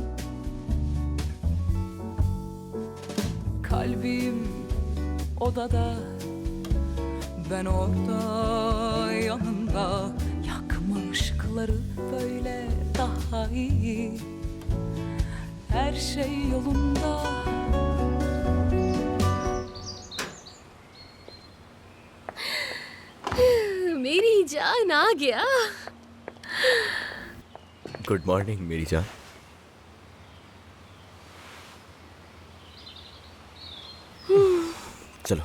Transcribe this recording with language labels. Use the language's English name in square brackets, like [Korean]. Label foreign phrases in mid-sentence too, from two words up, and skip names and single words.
[Turkish] Kalbim odada, ben orada yanında. Yakma ışıkları, böyle daha iyi. Her şey yolunda. [Hindi] मेरी जान आ गया। [English] good morning [Hindi] मेरी जान। चलो।